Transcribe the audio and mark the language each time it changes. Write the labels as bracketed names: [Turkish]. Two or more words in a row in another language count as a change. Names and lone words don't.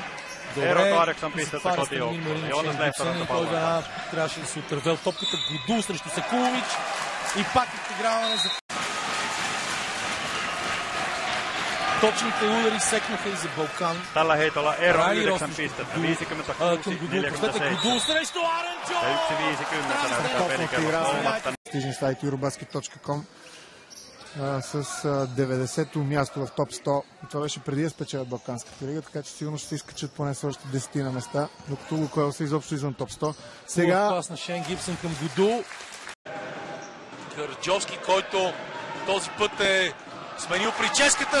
[Finnish] Ero 8 pistettä kotiin. Joonas Lehtonen палва. [Bulgarian] Трябваше да се отърве от топката. Годул срещу Секулович. И пак изиграване за... Точните удари секнаха и за Балкан. [Finnish] Tällä heitolla ero 9 pistettä. 50-46. [Bulgarian] Годул срещу Арен Джонс. [Finnish] Ja 1-50 näyttää pelikellä. [Bulgarian] Stagensite.eurobasket.com с 90-то място в топ 100. И това беше преди да спечелят Балканската лига, така че сигурно ще се изкачат поне с още 10 на места, докато Лукойл са изобщо извън топ 100. Сега пас на Шейн Гибсън към Гуду. Караджовски, който този път е сменил прическата.